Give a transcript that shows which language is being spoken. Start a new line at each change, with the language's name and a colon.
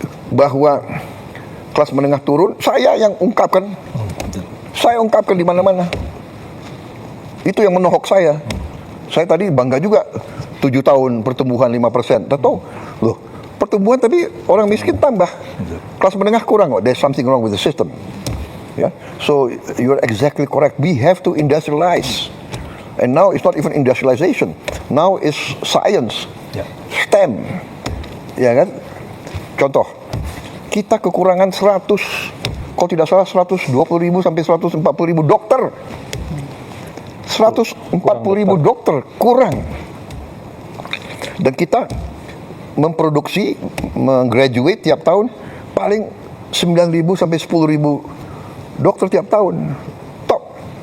Indonesian: Bahwa kelas menengah turun, saya yang ungkapkan. Saya ungkapkan di mana-mana. Itu yang menohok saya. Saya tadi bangga juga 7 tahun pertumbuhan 5%. Tahu, loh, pertumbuhan tapi orang miskin tambah. Kelas menengah kurang.
English: There's something wrong with the system. Yeah? So you're exactly correct. We have to industrialize. And now it's not even industrialization. Now it's science. STEM.
Indonesian: Ya kan? Contoh, kita kekurangan kalau tidak salah 120.000 sampai 140.000 dokter. 140.000 dokter kurang. Dan kita memproduksi, menggraduate tiap tahun paling 9.000 sampai 10.000 dokter tiap tahun. Top.